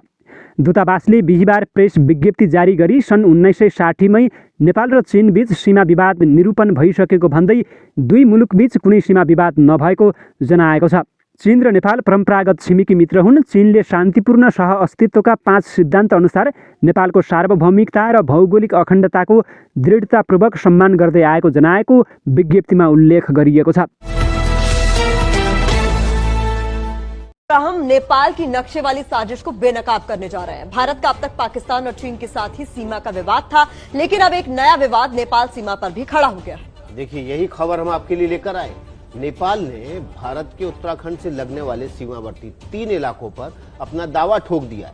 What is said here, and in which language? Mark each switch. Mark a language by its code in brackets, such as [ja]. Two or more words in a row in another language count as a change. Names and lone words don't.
[ne] दूतावासले बिहिबार प्रेस विज्ञप्ति जारी गरी सन् 1960 मै नेपाल र चीनबीच सीमा विवाद निरूपण भइसकेको भन्दै दुई मुलुकबीच कुनै सीमा विवाद नभएको जनाएको छ। चीन र नेपाल परम्परागत छिमेकी मित्र हुन्। चीनले शान्तिपूर्ण सह-अस्तित्वका 5 सिद्धान्त अनुसार नेपालको सार्वभौमिकता र भौगोलिक अखण्डताको दृढतापूर्वक सम्मान गर्दै आएको जनाएको विज्ञप्तिमा उल्लेख गरिएको छ। [hi] हम नेपाल की नक्शे वाली साजिश को बेनकाब करने जा रहे हैं। भारत का अब तक पाकिस्तान और चीन के साथ ही सीमा का विवाद था, लेकिन अब एक नया विवाद नेपाल सीमा पर भी खड़ा हो गया है। देखिए, यही खबर हम आपके लिए लेकर आए। नेपाल ने भारत के उत्तराखंड से लगने वाले सीमावर्ती 3 इलाकों पर अपना दावा ठोक दिया है।